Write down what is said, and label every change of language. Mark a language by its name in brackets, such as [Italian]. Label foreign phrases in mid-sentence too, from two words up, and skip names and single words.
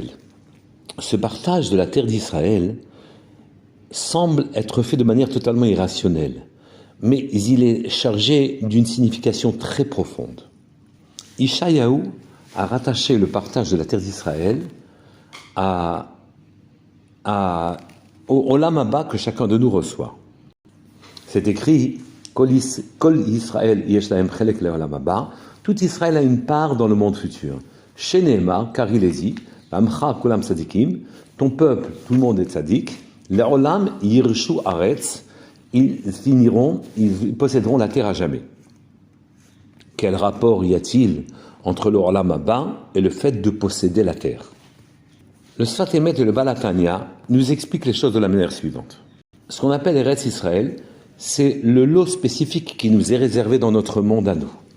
[French] Ce partage de la terre d'Israël semble être fait de manière totalement irrationnelle, mais il est chargé d'une signification très profonde. Ishayahu a rattaché le partage de la terre d'Israël au [Hebrew] עולם הבא [French] que chacun de nous reçoit. C'est écrit [Hebrew] כל ישראל יש להם חלק לעולם הבא. [French] Tout Israël a une part dans le monde futur. Sheneemar, car il est dit, [Hebrew] עמך כולם צדיקים, [French] ton peuple, tout le monde est tzadik. [Hebrew] לעולם יירשו ארץ, [French] ils posséderont la terre à jamais. Quel rapport y a-t-il entre le [Hebrew] עולם הבא [French] et le fait de posséder la terre? Le Sfat Emet et le Baal HaTanya nous expliquent les choses de la manière suivante. Ce qu'on appelle [Hebrew] ארץ ישראל, [French] c'est le lot spécifique qui nous est réservé dans notre monde à nous.